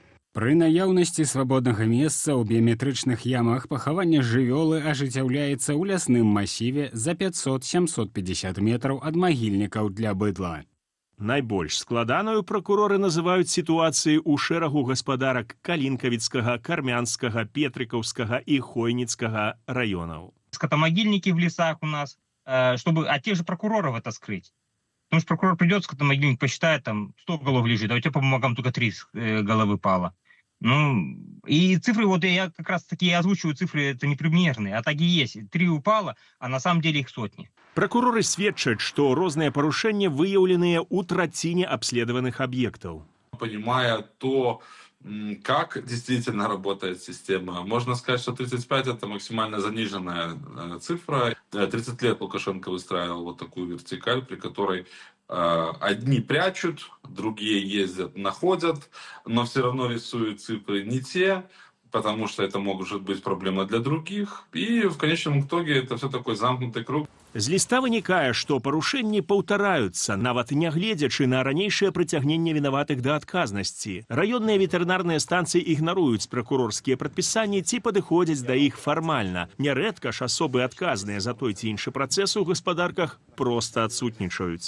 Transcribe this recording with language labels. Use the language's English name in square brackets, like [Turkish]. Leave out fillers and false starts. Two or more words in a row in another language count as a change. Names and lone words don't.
[Belarusian] Пры наяўнасці свабоднага месца ў біяметрычных ямах пахаванне жывёлы ажыццяўляецца ў лясным масіве за 500-750 метраў ад магільнікаў для быдла. Найбольш складаную пракуроры называюць сітуацыі ў шэрагу гаспадарак Калінкавіцкага, Кармянскага, Петрыкаўскага і Хойніцкага раёнаў. [Russian] Скотомогильники в лесах у нас, чтобы от тех же прокуроров это скрыть. Потому что прокурор придет, скотомогильник посчитает, там 100 голов лежит, а у тебя по бумагам только 3 головы пало. Ну, и цифры, вот я как раз таки озвучиваю цифры, это не примерные, а так и есть. 3 упало, а на самом деле их сотни. [Belarusian] Прокуроры сведчаць, што розныя парушэнні выяўленыя ў траціне абследаваных аб'ектаў. [Russian] Понимая то, как действительно работает система, можно сказать, что 35 это максимально заниженная цифра. 30 лет Лукашенко выстраивал вот такую вертикаль, при которой одни прячут, другие ездят, находят, но все равно рисуют цифры не те, потому что это может быть проблема для других. И в конечном итоге это все такой замкнутый круг. [Belarusian] З ліста вынікае, што парушэнні паўтараюцца, нават нягледзячы на ранейшае прыцягненне вінаватых да адказнасці. Раённыя ветэрынарныя станцыі ігнаруюць пракурорскія прадпісанні ці падыходзяць да іх фармальна. Нярэдка ж асобы адказныя за той ці іншы працэс у гаспадарках проста адсутнічаюць.